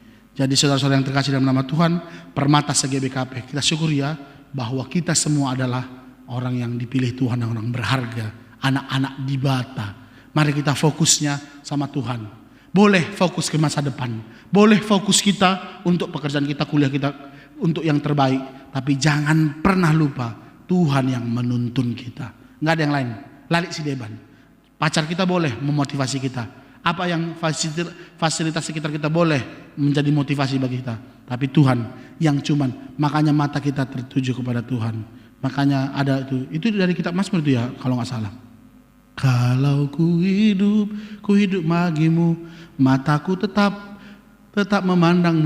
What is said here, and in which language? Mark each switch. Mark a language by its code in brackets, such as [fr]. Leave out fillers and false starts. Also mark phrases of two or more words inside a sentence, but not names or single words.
[id] Jadi saudara-saudara yang terkasih dalam nama Tuhan, Permata SGBKP, kita syukuri ya bahwa kita semua adalah orang yang dipilih Tuhan, orang berharga, anak-anak di bata. Mari kita fokusnya sama Tuhan. Boleh fokus ke masa depan, boleh fokus kita untuk pekerjaan kita, kuliah kita, untuk yang terbaik. Tapi jangan pernah lupa Tuhan yang menuntun kita. Nggak ada yang lain. [btx] Lalik si Deban. [id] Pacar kita boleh memotivasi kita. Apa yang fasilitas sekitar kita boleh menjadi motivasi bagi kita. Tapi Tuhan yang makanya mata kita tertuju kepada Tuhan. Makanya ada itu dari kitab Mazmur itu ya kalau nggak salah. Kalau ku hidup bagimu, mataku tetap memandangmu.